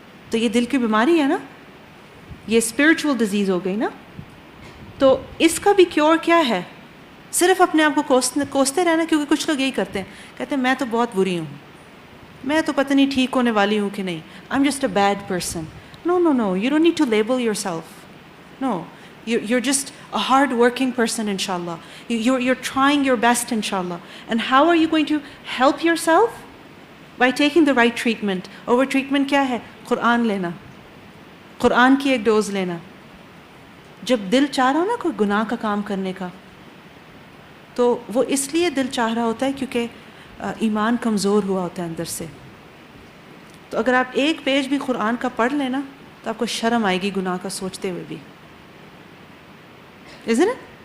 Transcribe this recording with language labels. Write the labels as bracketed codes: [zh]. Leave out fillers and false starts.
[ur] تو یہ دل کی بیماری ہے نا, یہ اسپرچول ڈیزیز ہو گئی نا. تو اس کا بھی کیور کیا ہے؟ صرف اپنے آپ کو کوستے رہنا. کیونکہ کچھ لوگ یہی کرتے ہیں, کہتے ہیں میں تو بہت بری ہوں, میں تو پتہ نہیں ٹھیک ہونے والی ہوں کہ نہیں, [en] I am just a bad person. No no no, you don't need to label yourself. No, you're just a hard working person, inshallah. You're trying your best, inshallah. And how are you going to help yourself? By taking the right treatment. Over treatment [ur] کیا ہے؟ قرآن لینا, قرآن کی ایک dose لینا. جب دل چاہ رہا ہو نا کوئی گناہ کا کام کرنے کا, تو وہ اس لیے دل چاہ رہا ہوتا ہے کیونکہ ایمان کمزور ہوا ہوتا ہے اندر سے. تو اگر آپ ایک پیج بھی قرآن کا پڑھ لینا تو آپ کو شرم آئے گی گناہ کا سوچتے ہوئے بھی, [en] isn't it?